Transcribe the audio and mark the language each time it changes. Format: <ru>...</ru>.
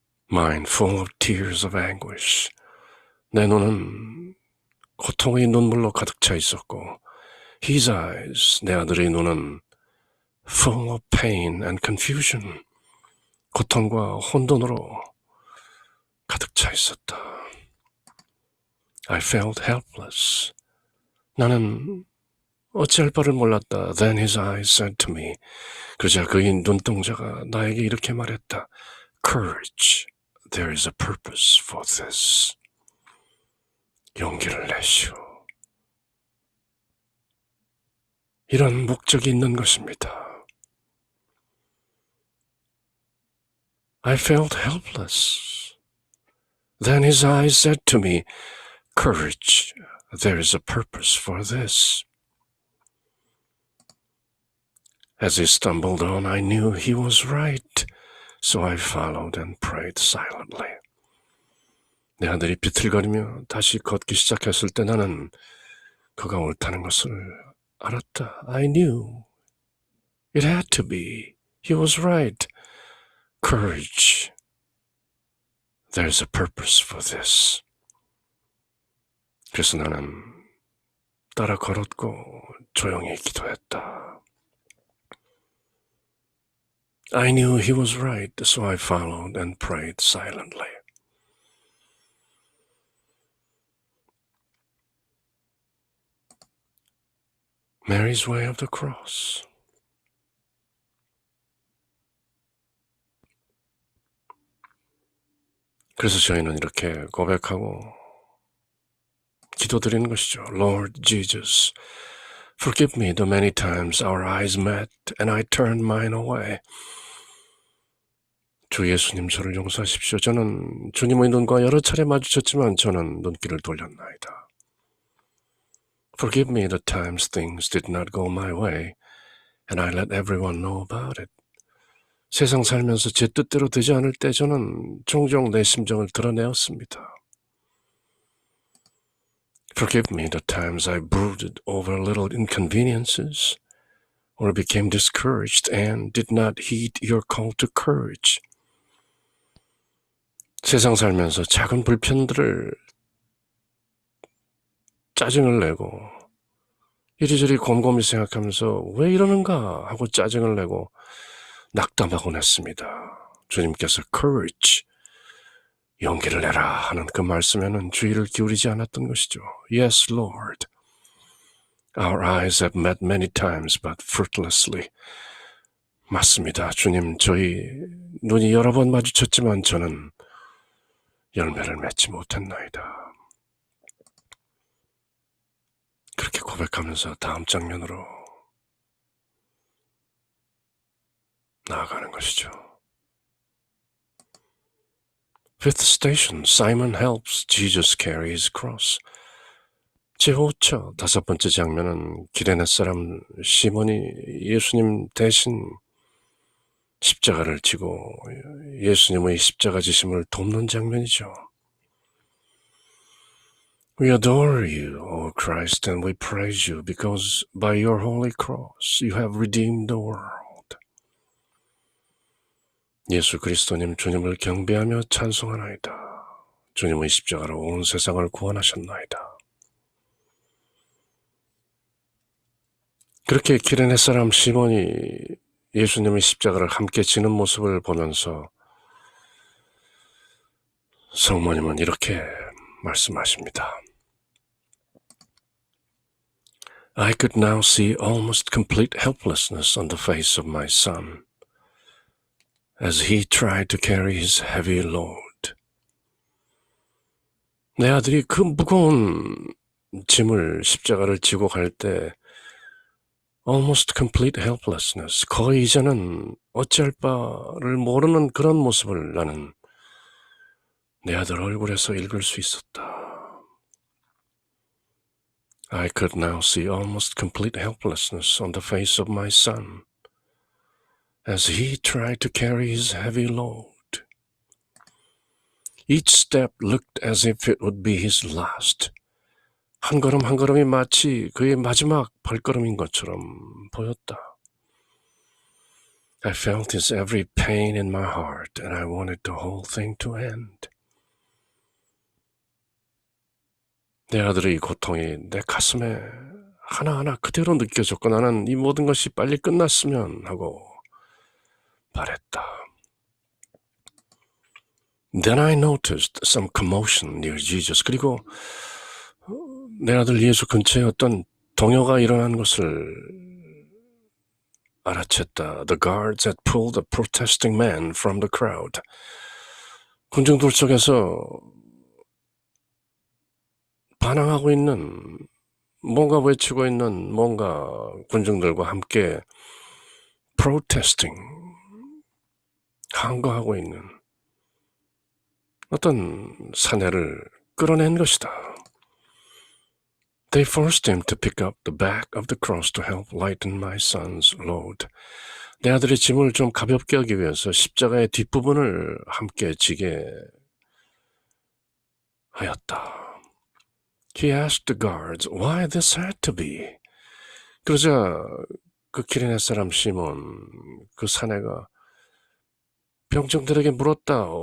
<en>Mine full of tears of anguish.</en> <ko>내 눈은 고통의 눈물로 가득 차 있었고,</ko> <en>His eyes,</en> <ko>내 아들의 눈은</ko> <en>full of pain and confusion.</en> <ko>고통과 혼돈으로 가득 차 있었다.</ko> <en>I felt helpless.</en> <ko>나는 어찌할 바를 몰랐다.</ko> <en>Then his eyes said to me.</en> <ko>그러자 그의 눈동자가 나에게 이렇게 말했다.</ko> <en>Courage, there is a purpose for this.</en> <ko>용기를 내시오. 이런 목적이 있는 것입니다.</ko> <en>I felt helpless. Then his eyes said to me, Courage, there is a purpose for this. As he stumbled on, I knew he was right, so I followed and prayed silently.</en> <ko>내 아들이 비틀거리며 다시 걷기 시작했을 때 나는 그가 옳다는 것을 알았다.</ko> <en>I knew. It had to be. He was right. Courage. There's a purpose for this.</en> <ko>그래서 나는 따라 걸었고 조용히 기도했다.</ko> <en>I knew he was right, so I followed and prayed silently. Mary's way of the cross.</en> <ko>그래서 저희는 이렇게 고백하고 기도드리는 것이죠.</ko> <en>Lord Jesus, forgive me the many times our eyes met and I turned mine away.</en> <ko>주 예수님 저를 용서하십시오. 저는 주님의 눈과 여러 차례 마주쳤지만 저는 눈길을 돌렸나이다.</ko> <en>Forgive me the times things did not go my way and I let everyone know about it.</en> <ko>세상 살면서 제 뜻대로 되지 않을 때 저는 종종 내 심정을 드러내었습니다.</ko> <en>Forgive me the times I brooded over little inconveniences or became discouraged and did not heed your call to courage.</en> <ko>세상 살면서 작은 불편들을 짜증을 내고 이리저리 곰곰이 생각하면서 왜 이러는가 하고 짜증을 내고 낙담하곤 했습니다. 주님께서 courage, 용기를 내라 하는 그 말씀에는 주의를 기울이지 않았던 것이죠.</ko> <en>Yes, Lord. Our eyes have met many times but fruitlessly.</en> <ko>맞습니다. 주님, 저희 눈이 여러 번 마주쳤지만 저는 열매를 맺지 못했나이다. 그렇게 고백하면서 다음 장면으로 나아가는 것이죠.</ko> <en>Fifth station, Simon helps Jesus carry his cross.</en> <ko>제5차 다섯 번째 장면은 기레네 사람 시몬이 예수님 대신 십자가를 지고 예수님의 십자가 지심을 돕는 장면이죠.</ko> <en>We adore you, O Christ, and we praise you because by your holy cross you have redeemed the world.</en> <ko>예수 그리스도님 주님을 경배하며 찬송하나이다. 주님의 십자가로 온 세상을 구원하셨나이다. 그렇게 기레네 사람 시몬이 예수님의 십자가를 함께 지는 모습을 보면서 성모님은 이렇게 말씀하십니다.</ko> <en>I could now see almost complete helplessness on the face of my son as he tried to carry his heavy load.</en> <ko>내 아들이 그 무거운 짐을 십자가를 지고 갈 때</ko> <en>almost complete helplessness,</en> <ko>거의 이제는 어찌할 바를 모르는 그런 모습을 나는 내 아들 얼굴에서 읽을 수 있었다.</ko> <en>I could now see almost complete helplessness on the face of my son as he tried to carry his heavy load. Each step looked as if it would be his last.</en> <ko>한 걸음 한 걸음이 마치 그의 마지막 발걸음인 것처럼 보였다.</ko> <en>I felt his every pain in my heart and I wanted the whole thing to end.</en> <ko>내 아들의 이 고통이 내 가슴에 하나하나 그대로 느껴졌고 나는 이 모든 것이 빨리 끝났으면 하고 바랬다.</ko> <en>Then I noticed some commotion near Jesus.</en> <ko>그리고 내 아들 예수 근처에 어떤 동요가 일어난 것을 알아챘다.</ko> <en>The guards had pulled a protesting man from the crowd.</en> <ko>군중들 속에서 반항하고 있는, 뭔가 외치고 있는 뭔가 군중들과 함께 protesting, 항거하고 있는 어떤 사내를 끌어낸 것이다.</ko> <en>They forced him to pick up the back of the cross to help lighten my son's load.</en> <ko>내 아들의 짐을 좀 가볍게 하기 위해서 십자가의 뒷부분을 함께 지게 하였다.</ko> <en>He asked the guards why this had to be.</en> <ko>그러자 그 기레네 사람 시몬, 그 사내가 병정들에게 물었다.</ko>